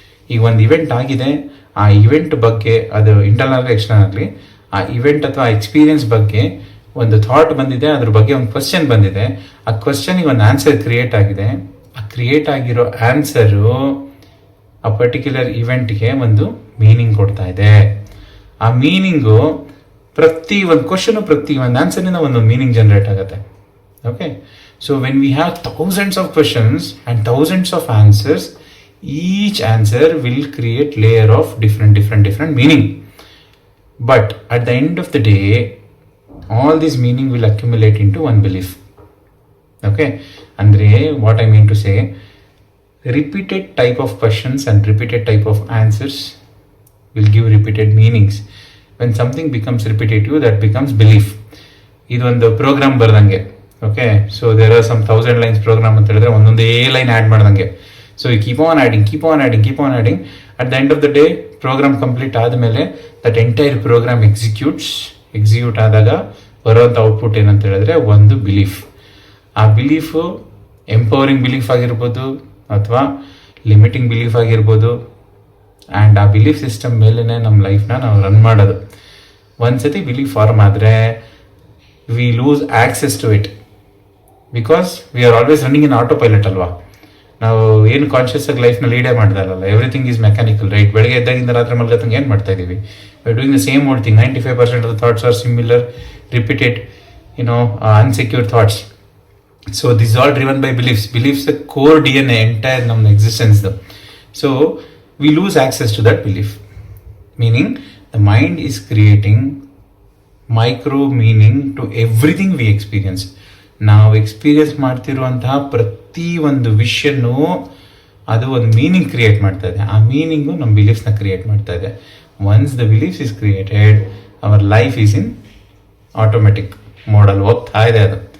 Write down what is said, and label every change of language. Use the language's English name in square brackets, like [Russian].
[Kannada] ಈಗ ಒಂದು ಇವೆಂಟ್ ಆಗಿದೆ, ಆ ಇವೆಂಟ್ ಬಗ್ಗೆ, ಅದು ಇಂಟರ್ನಲ್ ಆಗಲಿ ಎಕ್ಸ್ಟರ್ನಲ್ ಆಗಲಿ, ಆ ಇವೆಂಟ್ ಅಥವಾ ಎಕ್ಸ್ಪೀರಿಯನ್ಸ್ ಬಗ್ಗೆ ಒಂದು ಥಾಟ್ ಬಂದಿದೆ, ಅದ್ರ ಬಗ್ಗೆ ಒಂದು ಕ್ವಶನ್ ಬಂದಿದೆ, ಆ ಕ್ವಶನಿಗೆ ಒಂದು ಆನ್ಸರ್ ಕ್ರಿಯೇಟ್ ಆಗಿದೆ. ಆ ಕ್ರಿಯೇಟ್ ಆಗಿರೋ ಆನ್ಸರು ಆ ಪರ್ಟಿಕ್ಯುಲರ್ ಇವೆಂಟ್ಗೆ ಒಂದು ಮೀನಿಂಗ್ ಕೊಡ್ತಾ ಇದೆ. ಆ ಮೀನಿಂಗು ಪ್ರತಿ ಒಂದು ಕ್ವಶನು, ಪ್ರತಿ ಒಂದು ಆನ್ಸರ್ನಿಂದ ಒಂದು ಮೀನಿಂಗ್ ಜನರೇಟ್ ಆಗುತ್ತೆ. [English] Okay, so when we have thousands of questions and thousands of answers, each answer will create layer of different meaning. But at the end of the day, all this meaning will accumulate into one belief. Okay, andre what I mean to say, repeated type of questions and repeated type of answers will give repeated meanings. When something becomes repetitive, that becomes belief. [Kannada] ಇದೊಂದು program ಬರ್ದಂಗೆ. Okay, so there are some 1000 lines program ಅಂತ ಹೇಳಿದ್ರೆ ಒಂದೊಂದೇ line add ಮಾಡ್ದಂಗೆ. [English] So you keep on adding. [Kannada] At the end of the day program complete ಆದಮೇಲೆ that entire program execute ಆದಾಗ ಬರುವಂಥ output ಏನಂತ ಹೇಳಿದ್ರೆ ಒಂದು ಬಿಲೀಫ್. ಆ ಬಿಲೀಫು ಎಂಪವರಿಂಗ್ ಬಿಲೀಫ್ ಆಗಿರ್ಬೋದು ಅಥವಾ ಲಿಮಿಟಿಂಗ್ ಬಿಲೀಫ್ ಆಗಿರ್ಬೋದು. ಆ್ಯಂಡ್ ಆ ಬಿಲೀಫ್ ಸಿಸ್ಟಮ್ ಮೇಲೇ ನಮ್ಮ ಲೈಫ್ನ ನಾವು ರನ್ ಮಾಡೋದು. ಒಂದ್ಸತಿ ಬಿಲೀಫ್ ಫಾರ್ಮ್ ಆದರೆ [English] we lose access to it because we are always running in autopilot [Kannada] ಅಲ್ವಾ. ನಾವು ಏನು ಕಾನ್ಷಿಯಸ್ ಆಗಿ ಲೈಫ್ನ ಲೀಡೇ ಮಾಡ್ದಲ್ಲ, [English] everything is mechanical [Kannada] ರೈಟ್. ಬೆಳಗ್ಗೆ ಎದ್ದಾಗಿಂದ ರಾತ್ರಿ ಮಲ್ಗತ್ತಂಗೆ ಏನು ಮಾಡ್ತಾ ಇದೀವಿ? [English] We are doing the same old thing. 95% of the thoughts are similar, repeated, unsecure thoughts. So this is all driven by beliefs. Beliefs the core DNA entire ನಮ್ಮ existence. So we lose access to that belief. Meaning the mind is creating micro meaning to everything we experience. [Kannada] ನಾವು experience ಮಾಡ್ತಿರುವಂತಹ ಪ್ರತಿ ಒಂದು ವಿಷಯನೂ ಅದು ಒಂದು meaning create ಮಾಡ್ತಾ ಇದೆ. ಆ ಮೀನಿಂಗು ನಮ್ಮ ಬಿಲೀಫ್ಸ್ನ ಕ್ರಿಯೇಟ್ ಮಾಡ್ತಾ ಇದೆ. [English] once the beliefs is created, [Kannada] our life is in automatic ಮೋಡಲ್ಲಿ ಹೋಗ್ತಾ ಇದೆ ಅದು.